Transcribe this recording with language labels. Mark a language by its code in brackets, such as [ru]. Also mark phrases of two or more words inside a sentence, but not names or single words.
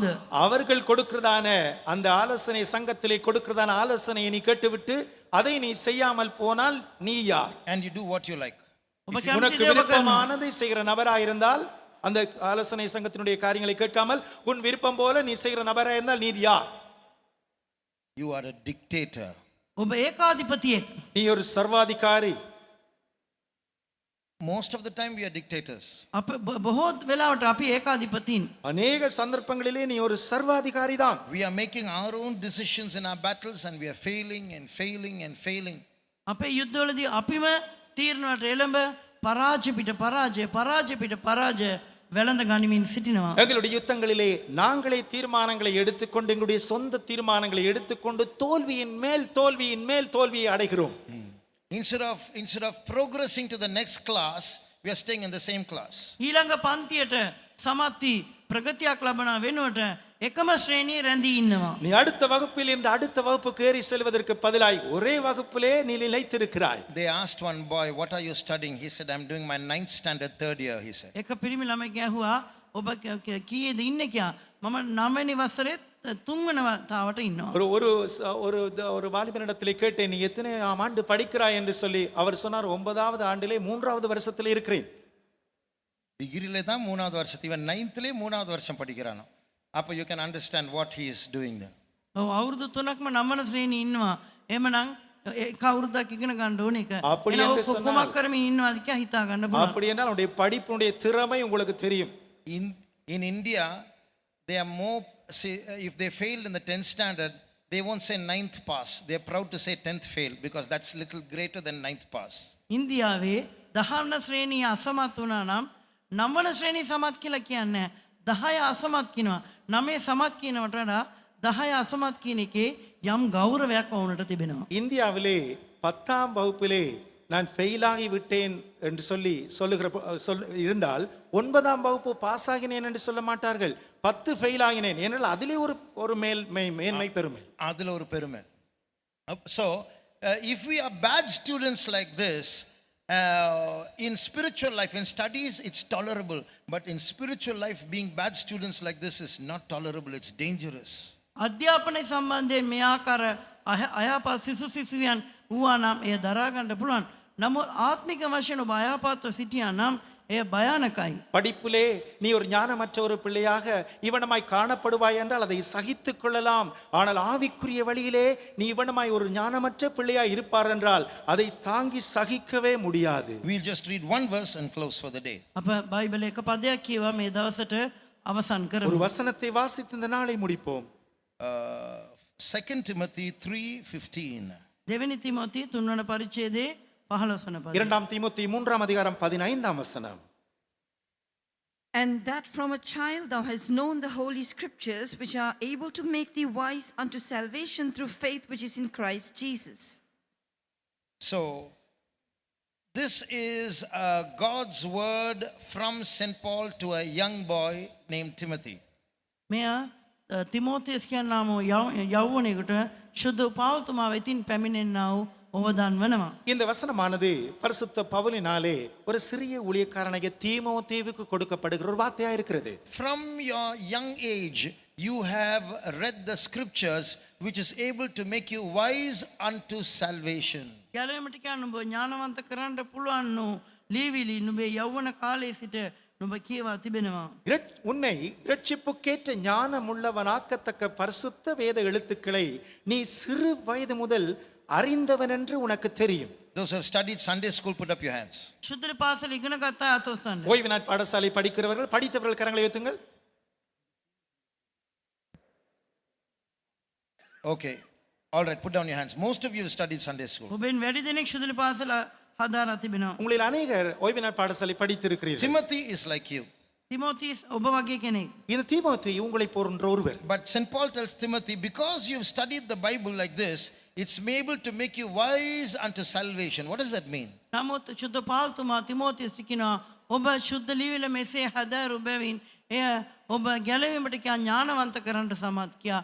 [ta] அவர்கள் கொடுக்கிறதான அந்த ஆலோசனை சங்கத்திலே கொடுக்கிறதான ஆலோசனையை நீ கேட்டுவிட்டு அதை நீ செய்யாமல் போனால் நீ யார்? [en] And you do what you like. [si] ඔබ [ta] உனக்கு [si] කැමති දේ ඔබ කරනවා. [ta] விருப்பமானதை செய்கிற நபராயிருந்தால் அந்த ஆலோசனை சங்கத்தினுடைய காரியங்களை கேட்காமல் உன் விருப்பம் போல நீ செய்கிற நபராயிருந்தால் நீ யார்? [en] You are a dictator. [si] ඔබ ඒකාධිපතියෙක්. [ta] நீ ஒரு சர்வாதிகாரி. [en] Most of the time we are dictators. [si] අප බොහෝ වෙලාවට අපි ඒකාධිපතීන්. [ta] அநேக சந்தர்ப்பங்களிலே நீ ஒரு சர்வாதிகாரி தான். [en] We are making our own decisions in our battles and we are failing and failing and failing. [si] අපේ යුද්ධවලදී අපිම තීරණයට එළඹ පරාජය පිට පරාජය වෙළඳ ගනිමින් සිටිනවා. [ta] எங்களுடைய யுத்தங்களிலே நாங்களே தீர்மானங்களை எடுத்துக்கொண்டு எங்களுடைய சொந்த தீர்மானங்களை எடுத்துக்கொண்டு தோல்வியின் மேல் தோல்வியை அடைகிறோம். [en] Instead of progressing to the next class, we are staying in the same class. [si] ඊළඟ පන්තියට සමත්ති ප්‍රගතියක් ලබන වෙනුවට එකම ශ්‍රේණියේ රැඳී ඉන්නවා. [ta] நீ அடுத்த வகுப்பில் இந்த அடுத்த வகுப்புக்கு ஏறி செல்வதற்கு பதிலாய் ஒரே வகுப்பிலே நீ நிலைத்திருக்கிறாய். [en] They asked one boy, what are you studying? He said, I'm doing my 9th standard, 3rd year, he said. [si] එක පිරිමි ළමයෙක් ඇහුවා ඔබ කීයේද ඉන්නේ කියලා. මම 9 වෙනි වසරේ 3 වෙනි වතාවට ඉන්නවා. [ta] ஒரு வாலிபனிடத்திலே கேட்டேன், நீ எத்தனை ஆண்டு படிக்கிறாய் என்று சொல்லி. அவர் சொன்னார், 9வது ஆண்டிலே 3வது வருஷத்திலே இருக்கிறேன். டிகிரியிலே தான் 3வது வருஷம், இவன் 9thலே 3வது வருஷம் படிக்கிறானோ. [en] அப்போ you can understand what he is doing then. [si] ඔව් අවුරුදු 3ක්ම 9 වෙනි ශ්‍රේණියේ ඉන්නවා. එහෙමනම් එක අවුරුද්දක් ඉගෙන ගන්න ඕනේ එක. [ta] அப்படி [si] එහෙනම් [ta] என்று [si] ඔක්කොම [ta] சொன்னால் [si] කරමින් ඉන්නවාද කියලා හිතා ගන්න පුළුවන්. [ta] அப்படி என்றால் உன்னுடைய படிப்பினுடைய திறமை உங்களுக்கு தெரியும். [en] In India, they are more, say, if they failed in the 10th standard, they won't say 9th pass. They are proud to say 10th fail because that's little greater than 9th pass. [si] ඉන්දියාවේ 10 වෙනි ශ්‍රේණිය අසමත් වුණා නම් 9 වෙනි ශ්‍රේණිය සමත් කියලා කියන්නේ 10 අසමත් කියනවා. 9 සමත් කියනවට වඩා 10 අසමත් කියන එකේ යම් ගෞරවයක් වුණට තිබෙනවා. [ta] இந்தியாவிலே 10ஆம் வகுப்பிலே நான் ஃபெயிலாகி விட்டேன் என்று இருந்தால் 9ஆம் வகுப்பு பாஸ் ஆகினேன் என்று சொல்ல மாட்டார்கள். 10 ஃபெயில் ஆகினேன் என்றால் அதிலே ஒரு மேன்மை பெருமை. அதில் ஒரு பெருமை. [en] So if we are bad students like this, in spiritual life, in studies, it's tolerable. But in spiritual life, being bad students like this is not tolerable. It's dangerous. [si] අධ්‍යාපනය සම්බන්ධයෙන් මේ ආකාර අයහපත් සිසුවියන් වූවා නම් එය දරා ගන්න පුළුවන්. නමුත් ආත්මික වශයෙන් ඔබ අයහපත්ව සිටියා නම් එය භයානකයි. [ta] படிப்பிலே நீ ஒரு ஞானமற்ற ஒரு பிள்ளையாக இவனமாய் காணப்படுவாய் என்றால் அதை சகித்துக் கொள்ளலாம். ஆனால் ஆவிக்குரிய வழியிலே நீ இவனமாய் ஒரு ஞானமற்ற பிள்ளையாய் இருப்பார் என்றால் அதை தாங்கி சகிக்கவே முடியாது. [en] We'll just read one verse and close for the day. [si] අප බයිබලයේ එක පදයක් කියවා මේ දවසට අවසන් [ta] ஒரு [si] කරමු. [ta] வசனத்தை வாசித்து இந்த நாளை முடிப்போம். 2 Timothy 3:15. [si] දෙවෙනි තිමෝති 3 වන පරිච්ඡේදයේ 15 වන පදය. [ta] 2 தீமோத்தேயு 3ஆம் அதிகாரம் 15ஆம் வசனம். [en] And that from a child thou hast known the holy scriptures, which are able to make thee wise unto salvation through faith which is in Christ Jesus. So, this is God's word from St. Paul to a young boy named Timothy. [si] මෙයා තිමෝතියස් කියනා වූ යෞවනයෙකුට ශුද්ධ පෞල්තුමා වෙතින් පැමිණෙන්නා වූ ඔවදාන් වනවා. [ta] இந்த வசனமானது பரிசுத்த பவுலினாலே ஒரு சிறிய ஊழியக்காரனாகிய தீமோத்தேயுவுக்கு கொடுக்கப்படுகிற ஒரு வார்த்தையா இருக்கிறது. [en] From your young age, you have read the scriptures which is able to make you wise unto salvation. [si] ගැලවීමට කියන්න ඔබ ඥානවන්ත කරන්න පුළුවන් වූ ලීවිලි නුඹේ යෞවන කාලයේ සිට නුඹ කියවා තිබෙනවා. [ta] உன்னை இரட்சிப்புக்கேற்ற ஞானமுள்ளவனாக்கத்தக்க பரிசுத்த வேத எழுத்துக்களை நீ சிறு வயது முதல் அறிந்தவன் என்று உனக்கு தெரியும். [en] Those who have studied Sunday school, put up your hands. [si] ශුද්ධ පාසල ඉගෙන ගත්තා අතොස්සන්න. [ta] ஓய்வு நாட் பாடசாலை படிக்கிறவர்கள், படித்தவர்கள் கரங்களை உயர்த்துங்கள். [en] Okay. All right, put down your hands. Most of you have studied Sunday school. [si] ඔබෙන් වැඩි දෙනෙක් ශුද්ධ පාසල හදාරා තිබෙනවා. [ta] உங்களில் அநேகர் ஓய்வு நாட் பாடசாலை படித்திருக்கிறீர்கள். [en] Timothy is like you. [si] තිමෝතිස් ඔබ වගේ කෙනෙක්. [ta] இந்த தீமோத்தேயு உங்களை போன்ற ஒருவர். [en] But St. Paul tells Timothy, because you've studied the Bible like this, it's able to make you wise unto salvation. What does that mean? [si] නමුත් ශුද්ධ පාල්තුමා තිමෝතිස් කියනවා ඔබ ශුද්ධ ලිවිල මෙසේ හදාරු බැවින් එය ඔබ ගැලවීමට කියා ඥානවන්ත කරන්නට සමත් කියා.